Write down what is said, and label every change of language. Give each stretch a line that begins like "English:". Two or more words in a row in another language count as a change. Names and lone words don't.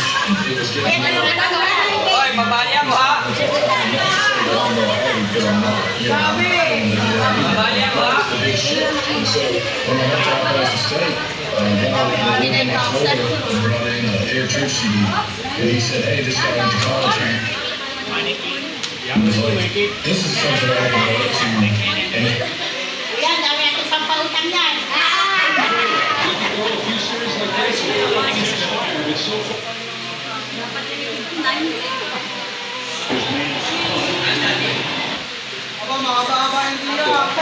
Filipino: Hoy, babaya mo ha. Babaya mo ha.
English: And he said, hey, this guy went to college here. And was like, this is something I can relate to. And
Filipino: Yan, dami natin pampautang yan. Aba, mahaba-haba yung tira.